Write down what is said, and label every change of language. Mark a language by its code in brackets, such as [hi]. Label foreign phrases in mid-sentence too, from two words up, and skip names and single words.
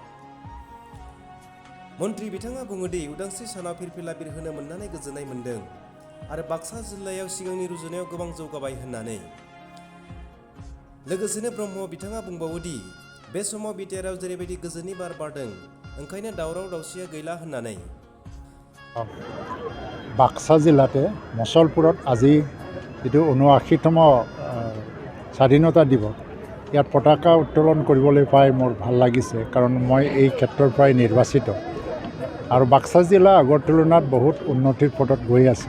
[brx] मन्त्रि बिथाङा बुङोदि उदांस्रि सानाव फिरफिला बिरहोनो मोननानै गोजोननाय मोन्दों आरो बाक्सा जिल्लायाव सिगांनि रुजुनायाव गोबां जौगाबाय होननानै। लोगोसेनो ब्रह्म बिथाङा बुंबावोदि बे समाव बिटिआरआव जेरैबायदि गोजोननि बार बारदों ओंखायनो दावराव दावसिया गैला होननानै। [as] বাক্সা জিলাতে মুছলপুৰত আজি যিটো ৭৯তম স্বাধীনতা দিৱস ইয়াত পতাকা উত্তোলন কৰিবলৈ পাই মোৰ ভাল লাগিছে, কাৰণ মই এই ক্ষেত্ৰৰ পৰাই নিৰ্বাচিত আৰু বাক্সা জিলা আগৰ তুলনাত বহুত উন্নতিৰ পথত গৈ আছে।